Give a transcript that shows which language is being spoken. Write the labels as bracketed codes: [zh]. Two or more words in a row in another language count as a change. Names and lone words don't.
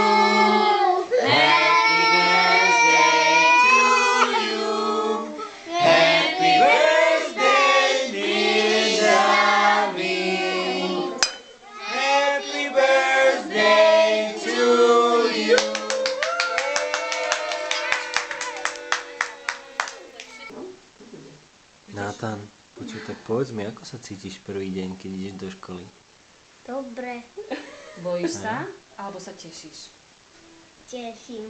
[en] Happy birthday to you. Happy birthday, dear David. Happy birthday to you. [sk] Nátan, počuj, tak povedz mi, ako sa cítiš prvý deň, keď ideš do školy? Dobre, Bojíš sa? Alebo sa tešíš? teším.